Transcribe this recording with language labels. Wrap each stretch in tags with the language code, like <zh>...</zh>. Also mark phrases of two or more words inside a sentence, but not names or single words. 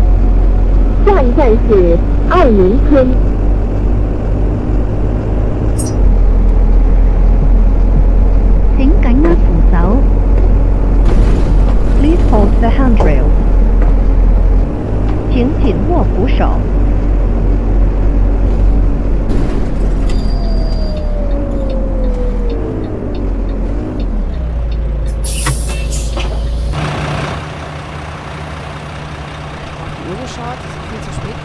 <yue>下一站是愛民村。請緊握扶手。</yue> <en>Please hold the handrail.</en> <yue>請緊握扶手。</yue> <de>Die Uhr geschaut, es ist viel zu spät.</de>